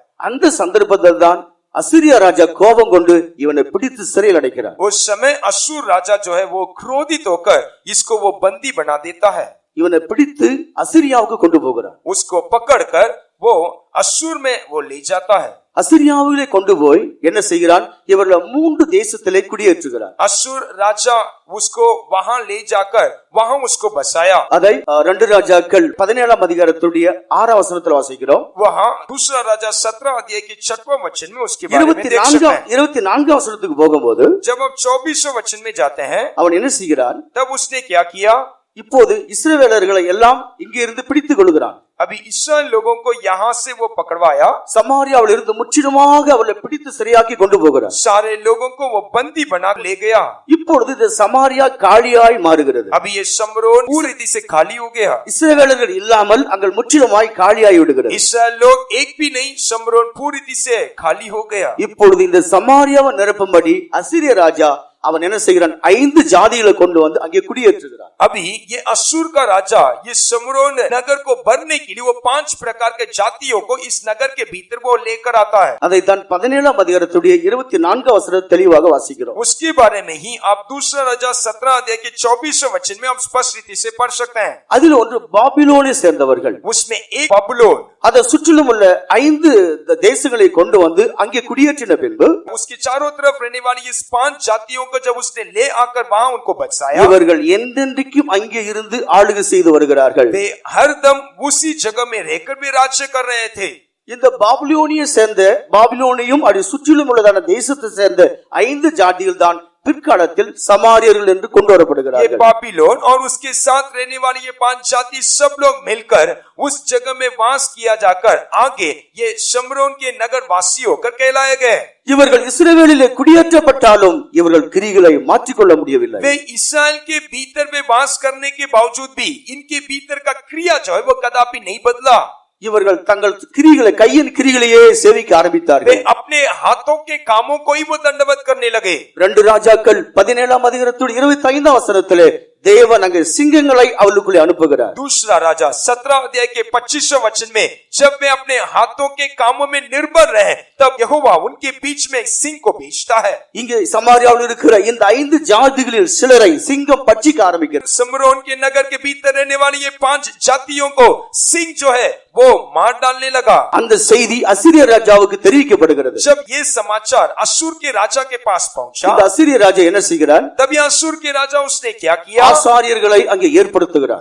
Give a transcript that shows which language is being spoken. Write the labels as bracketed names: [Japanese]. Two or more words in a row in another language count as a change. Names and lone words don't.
[Tamil] அந்த சந்தர்ப்பத்தில் தான் அசீரியா ராஜா கோபம் கொண்டு இவனை பிடித்து சிறையில் அடைக்கிறான். [Hindi] उस समय असुर राजा जो है वो क्रोधित होकर इसको वो बंदी बना देता है. [Tamil] இவனை பிடித்து அசீரியாவுக்கு கொண்டு போகிறான். [Hindi] उसको पकड़कर वो असुर में वो ले जाता है. [Tamil] அசீரியாவிலே கொண்டு போய் என்ன செய்கிறான்? இவர்கள் 3 தேசத்திலே குடியேற்றுகிறான். [Hindi] असुर राजा उसको वहां ले जाकर वहां उसको बसाया. [Tamil] அதை 2 ராஜாக்கள் 17ஆம் அதிகாரத்துடைய 6ஆம் வசனத்தில் வாசிக்கிறோம். [Hindi] वहां दूसरा राजा 17 अध्याय के 6वें वचन में उसके बारे में देख सकते हैं. [Tamil] 24ஆம் வசனத்துக்கு போகும்போது [Hindi] जब अब 24वें वचन में जाते हैं [Tamil] அவன் என்ன செய்கிறான்? [Hindi] तब उसने क्या किया? [Tamil] இப்போது இஸ்ரவேலர்களை எல்லாம் இங்கே இருந்து பிடித்துக் கொள்கிறான். [Hindi] अभी इस्राएल लोगों को यहाँ से वो पकड़वाया. [Tamil] சமாரியாவில் இருந்து முற்றிலுமாக அவளை பிடித்து சரியாக்கி கொண்டு போகிறார். [Hindi] सारे लोगों को वो बंदी बना ले गया. [Tamil] இப்பொழுது இந்த சமாரியா காலியாய் மாறுகிறது. [Hindi] अभी ये शमरोन पूरी रीति से खाली हो गया. [Tamil] இஸ்ரவேலர்கள் இல்லாமல் அங்கே முற்றிலுமாய் காலியாய் விடுகிறது. [Hindi] इस्राएल लोग एक भी नहीं, शमरोन पूरी रीति से खाली हो गया. [Tamil] இப்பொழுது இந்த சமாரியாவை நிரப்பும்படி அசீரிய ராஜா அவன் என்ன செய்கிறான்? 5 ஜாதிகளை கொண்டு வந்து அங்கே குடியேற்றுகிறான். [Hindi] अभी ये असुर का राजा ये शमरोन नगर को भरने के लिए वो 5 प्रकार के जातियों को इस नगर के भीतर वो लेकर आता है. [Tamil] அதை தான் 17ஆம் அதிகாரத்துடைய 24ஆம் வசனம் தெளிவாக வாசிக்கிறோம். [Hindi] उसके बारे में ही आप दूसरा राजा 17 अध्याय के 24वें वचन में आप स्पष्ट रीति से पढ़ सकते हैं. [Tamil] அதில் ஒன்று பாபிலோனை சேர்ந்தவர்கள். [Hindi] उसमें एक बबुलोन [Tamil] அதை சுற்றிலும் உள்ள 5 தேசங்களை கொண்டு வந்து அங்கே குடியேற்றின பின்பு [Hindi] उसके चारों तरफ रहने वाली इस 5 जातियों को जब उसने ले आकर वहां उनको बसाया. [Tamil] இவர்கள் என்றென்றைக்கும் அங்கே இருந்து ஆளுகை செய்து வருகிறார்கள். [Hindi] वे हरदम उसी जगह में रहकर भी राज्य कर रहे थे. [Tamil] இந்த பாபிலோனியை சேர்ந்த பாபிலோனையும் அதை சுற்றிலும் உள்ளதான தேசத்தை சேர்ந்த 5 ஜாதிகள் தான் பிற்காலத்தில் சமாரியர்கள் என்று கொண்டு ये வரப்படுகிறார்கள். [Hindi] बाबिलोन और उसके साथ रहने वाली ये 5 जाति सब लोग मिलकर उस जगह में वास किया जाकर आगे ये शमरोन के नगर वासी होकर कहलाए गए. [Tamil] இவர்கள் இஸ்ரவேலிலே குடியேற்றப்பட்டாலும் இவர்கள் கிரிகளை மாற்றிக்கொள்ள முடியவில்லை. [Hindi] वे इस्राएल के भीतर में वास करने के बावजूद भी इनके भीतर का क्रिया जो है वो कदापि नहीं बदला. [Tamil] இவர்கள் தங்கள் கிரிகளை கையின் கிரிகளையே சேவிக்க वे ஆரம்பித்தார்கள். [Hindi] अपने हाथों के कामों को ही वो दंडवत करने लगे. [Tamil] 2 ராஜாக்கள் 17ஆம் அதிகாரத்துடைய 25ஆம் வசனத்திலே தேவன் அங்கே சிங்கங்களை அவளுக்குள்ளே அனுப்புகிறார். [Hindi] दूसरा राजा 17 अध्याय के 25वें वचन में जब वे अपने हाथों के कामों में निर्भर रहे तब यहोवा उनके बीच में सिंह को भेजता है. [Tamil] இங்கே சமாரியாவில் இருக்கிற இந்த 5 ஜாதிகளில் சிலரை சிங்கம் பட்சிக்க ஆரம்பிக்கிறது. [Hindi] समरोन के नगर के भीतर रहने वाली ये 5 जातियों को सिंह जो है वो मार डालने लगा. [Tamil] அந்த செய்தி அசீரிய ராஜாவுக்கு தெரிவிக்கப்படுகிறது. [Hindi] जब ये समाचार असुर के राजा के पास पहुंचा [Tamil] இந்த அசீரிய ராஜா என்ன செய்கிறார்? [Hindi] तब ये असुर के राजा उसने क्या किया? [Tamil] ஆசாரியர்களை அங்கே ஏற்படுத்துகிறார்.